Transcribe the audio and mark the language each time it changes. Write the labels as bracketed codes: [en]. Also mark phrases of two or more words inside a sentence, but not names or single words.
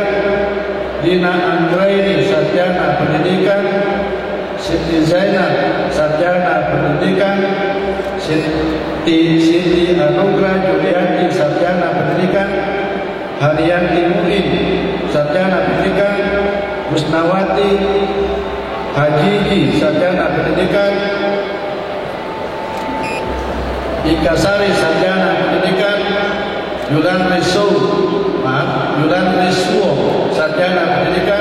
[id] Dina Anggraini, sarjana pendidikan. Siti Zainab, sarjana pendidikan. Siti Anugrah Julianti, sarjana pendidikan. Haryanti Muin, sarjana pendidikan. Musnawati Hajiji, sarjana pendidikan. Ikasari, sarjana pendidikan. Yulan Riswo, sarjana pendidikan.